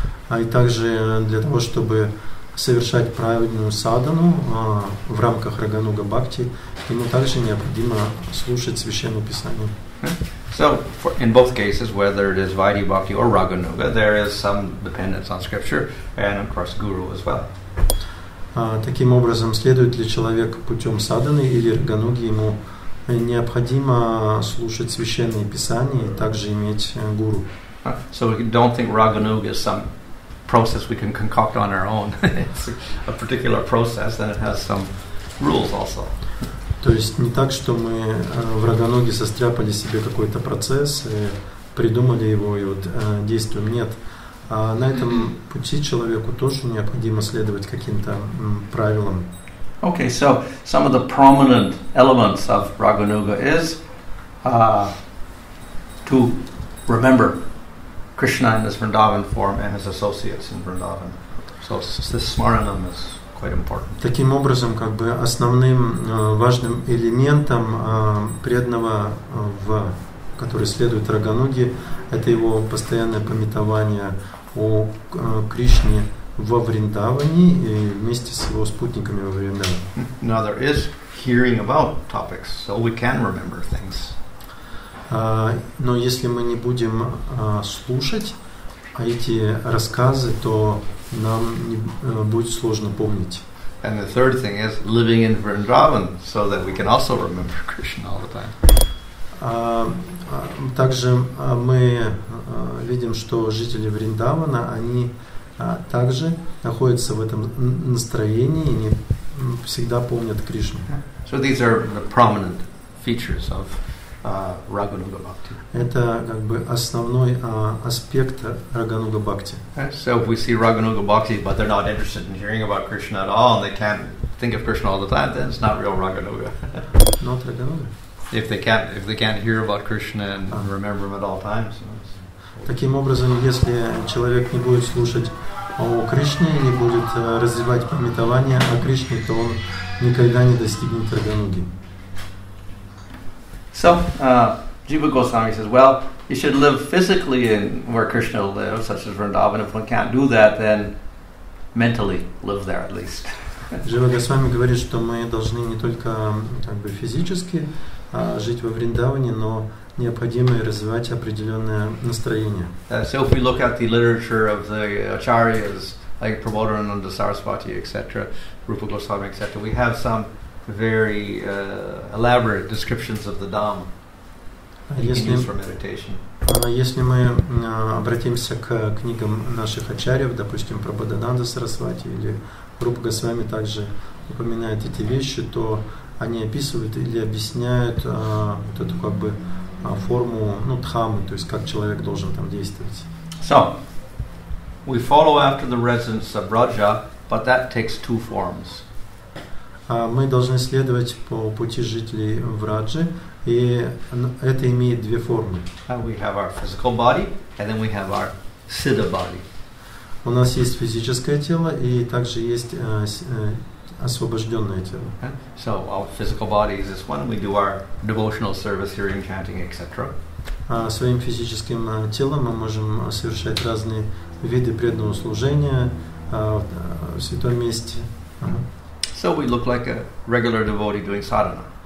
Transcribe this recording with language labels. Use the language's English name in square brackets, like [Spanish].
[Russian] И также для того, чтобы совершать правильную садхану в рамках Рагануга Бхакти, ему также необходимо слушать священное писание. [English] So, in both cases, whether it is Vaidhi Bhakti or Raganuga, there is some dependence on scripture and, of course, Guru as well. [Russian] Таким образом, следует ли человек путем садханы или Рагануги, ему необходимо слушать священные писания и также иметь гуру. [English] So we don't think Raganuga is some process we can concoct on our own. It's a particular process and it has some rules also. [Russian] То есть не так, что мы в Рагануге состряпали себе какой-то процесс, придумали его и вот действуем. Нет. А на этом пути человеку тоже необходимо следовать каким-то правилам. [English] Okay, so some of the prominent elements of Raganuga is to remember Krishna in his Vrindavan form and his associates in Vrindavan. So this smaranam is quite important. [Russian] Таким образом, как бы основным важным элементом преданного, который следует Рагануге, это его постоянное памятование о Кришне во Вриндаване и вместе с его спутниками во Вриндаване. [English] Now there is hearing about topics, so we can remember things. [Russian] Но если мы не будем слушать эти рассказы, то нам будет сложно помнить. [English] And the third thing is living in Vrindavan, so that we can also remember Krishna all the time. [Russian] Также мы видим, что жители Вриндавана, они также находятся в этом настроении и не всегда помнят Кришну. [English] So these are the prominent features of Raganuga Bhakti. [Russian] Это как бы основной аспект Рагануга Бхакти. [English] So if we see Raganuga Bhakti, but they're not interested in hearing about Krishna at all, and they can't think of Krishna all the time, then it's not real Raganuga. Not Рагануга. If they can't hear about Krishna and remember him at all times. [Russian] Таким образом, если человек не будет слушать о Кришне, не будет развивать памятование о Кришне, то он никогда не достигнет Рагануги. [English] So, Jiva Goswami says, well, you should live physically in where Krishna lives, such as Vrindavan. If one can't do that, then mentally live there at least. [Russian] Джива Госвами говорит, что мы должны не только как бы физически жить во Вриндаване, но необходимо развивать определенное настроение. [English] So if we look at the literature of the acharyas, like Prabodhananda Saraswati, etc., Rupa Goswami, etc., we have some very elaborate descriptions of the Dham that you can use for meditation. [Russian] Если мы обратимся к книгам наших ачарьев, допустим, Прабодхананда Сарасвати или Рупа Госвами также упоминают эти вещи, то они описывают или объясняют вот эту как бы форму, дхаммы, то есть как человек должен там действовать. [English] So, we follow after the residents of Braja, but that takes two forms. [Russian] Мы должны следовать по пути жителей Враджи, и это имеет две формы. [English] We have our physical body, and then we have our siddha body. [Russian] У нас есть физическое тело, и также есть освобожденное тело. [English] So our physical body is this one. We do our devotional service, hearing, chanting, etc. [Russian] Своим физическим телом мы можем совершать разные виды преданного служения в святом месте. [English] So we look like a regular devotee doing sadhana.